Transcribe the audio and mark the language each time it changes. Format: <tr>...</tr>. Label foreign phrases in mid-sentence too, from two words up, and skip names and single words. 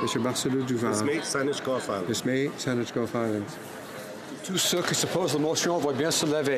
<fr>Monsieur Barcelou Miss Duval. May Saanich Garfield. Miss May Saanich Gulf Islands. Tous ceux qui s'opposent à la motion vont bien se lever.</fr>